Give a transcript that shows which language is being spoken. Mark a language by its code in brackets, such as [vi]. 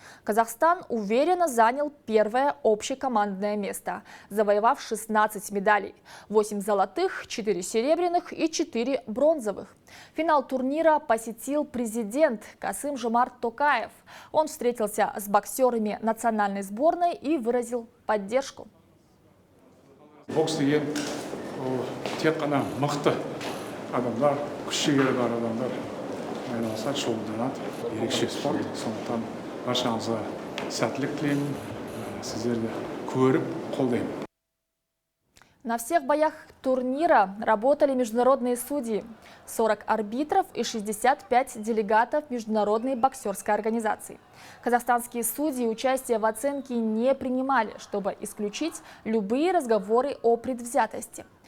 [ru] Казахстан уверенно занял первое общекомандное место, завоевав 16 медалей, 8 золотых, 4 серебряных и 4 бронзовых. Финал турнира посетил президент Касым-Жомарт Токаев. Он встретился с боксерами национальной сборной и выразил поддержку. [kk] Бокс деген тек қана мықты адамдар, күш жігері бар адамдар айналысады, шұғылданады. Ерекше спорт, сондықтан баршаңызға сәттілік тілеймін, сіздерді көріп қолдаймын. [ru] На всех боях турнира работали международные судьи, 40 арбитров и 65 делегатов Международной боксерской организации. Казахстанские судьи участие в оценке не принимали, чтобы исключить любые разговоры о предвзятости.